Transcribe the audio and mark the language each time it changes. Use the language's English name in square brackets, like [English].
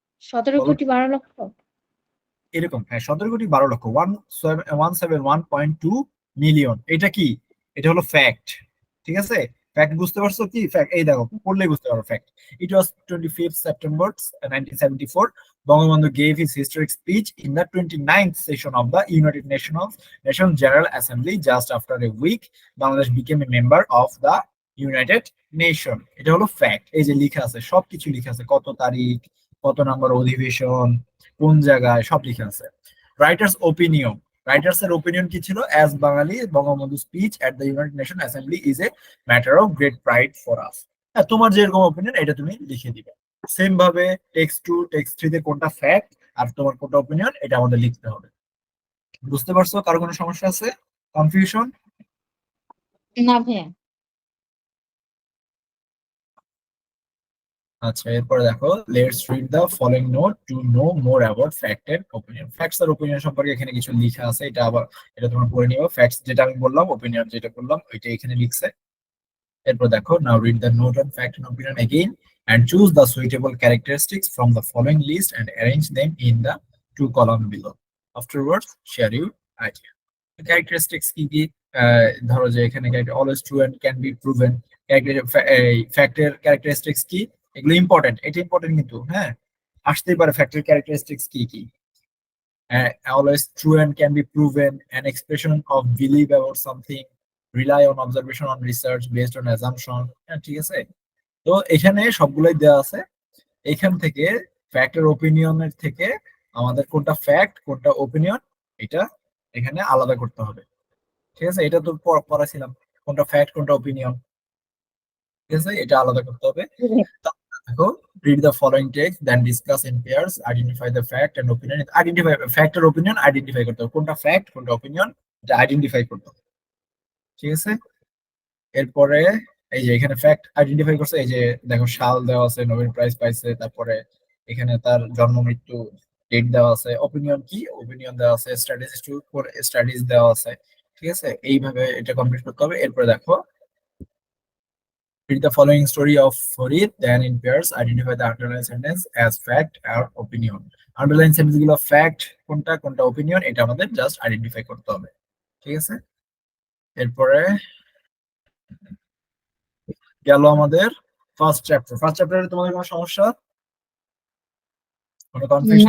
[Bangla] 17 বলো? কোটি 12 লক্ষ। এরকম, হ্যাঁ, 17,12,00,000, 171.2 মিলিয়ন। এটা কি, এটা হলো ফ্যাক্ট, ঠিক আছে। ফ্যাক্ট বুঝতে পারছো কি ফ্যাক্ট, এই দেখো পড়লেই বুঝতে পারো fact. [English] It was 25th September 1974 Bangabandhu gave his historic speech in the 29th session of the United Nations General Assembly. Just after a week Bangladesh became a member of the United Nation. [Bangla] এটা হলো fact, এই যে লেখা আছে সবকিছু লেখা আছে, কত তারিখ, কত নম্বর অধিবেশন, কোন জায়গায়, সব লেখা আছে। [English] writer's opinion, [Bangla] রাইটার্স এর ওপিনিয়ন কি ছিল, [English] As Bangali Bangabandhu speech at the United Nation Assembly is a matter of great pride for us. [Bangla] হ্যাঁ, তোমার যেরকম ওপিনিয়ন এটা তুমি লিখে দিবে। সেম ভাবে টেক্সট টু টেক্সট থ্রিতে কোনটা ফ্যাক্ট আর তোমার কোনটা ওপিনিয়ন এটা আমাদের লিখতে হবে। বুঝতে পারছো? কারো কোনো সমস্যা আছে, কনফিউশন? না ভাইয়া। আচ্ছা, এরপরে দেখো, [English] Let's read the following note to know more about fact and opinion. [Bangla] Facts আর opinion সম্পর্কে এখানে কিছু লেখা আছে, এটা আবার এটা তোমরা পড়ে নিও। ফ্যাক্টস যেটা আমি বললাম, ওপিনিয়ন যেটা বললাম ওইটা এখানে লিখছে। এরপর দেখো, [English] Now read the note on fact and opinion again and choose the suitable characteristics from the following list and arrange them in the two column below. Afterwards share your idea. [Bangla] Characteristics কি কি, ধরো যে এখানে [English] always true and can be proven, [Bangla] ফ্যাক্টের characteristics কি, এগুলো important, এটা important কিন্তু, হ্যাঁ, আসতেই পারে ফ্যাক্টের ক্যারেক্টারিস্টিক্স কি কি। [English] Always true and can be proven, an expression of belief about something, rely on observation on research based on assumption, [Bangla] হ্যাঁ ঠিক আছে। তো এখানে সবগুলোই দেওয়া আছে, এখান থেকে ফ্যাক্টের ওপিনিয়নের থেকে আমাদের কোনটা ফ্যাক্ট কোনটা ওপিনিয়ন এটা এখানে আলাদা করতে হবে, ঠিক আছে। এটা তো পড়াছিলাম, কোনটা ফ্যাক্ট কোনটা ওপিনিয়ন, ঠিক আছে, এটা আলাদা করতে হবে। দেখো, [English] read the following text then discuss in pairs, identify the fact and opinion, identify fact আর opinion [Bangla] identify করতে হবে, কোনটা ফ্যাক্ট কোনটা ওপিনিয়ন এটা আইডেন্টিফাই করতে হবে, ঠিক আছে। এরপরে এই যে এখানে ফ্যাক্ট আইডেন্টিফাই করছে, এই যে দেখো সাল দেওয়া আছে, নোবেল প্রাইজ পাইছে, তারপরে এখানে তার জন্ম মৃত্যু ডেট দেওয়া আছে। ওপিনিয়ন কি, ওপিনিয়ন দেওয়া আছে, স্টাডিজ দেওয়া আছে, ঠিক আছে। এইভাবে এটা কমপ্লিট করতে হবে। এরপরে দেখো, [English] read the following story of Farid, then in pairs identify the underlying sentence as fact or opinion. [Bangla] Underlying sentence গুলো ফ্যাক্ট কোনটা কোনটা ওপিনিয়ন এটা আমাদের জাস্ট আইডেন্টিফাই করতে হবে, ঠিক আছে। এরপরে গেল আমাদের ফার্স্ট চ্যাপ্টার। ফার্স্ট চ্যাপ্টারে তোমাদের কোনো সমস্যা, কোনো কনফিউশন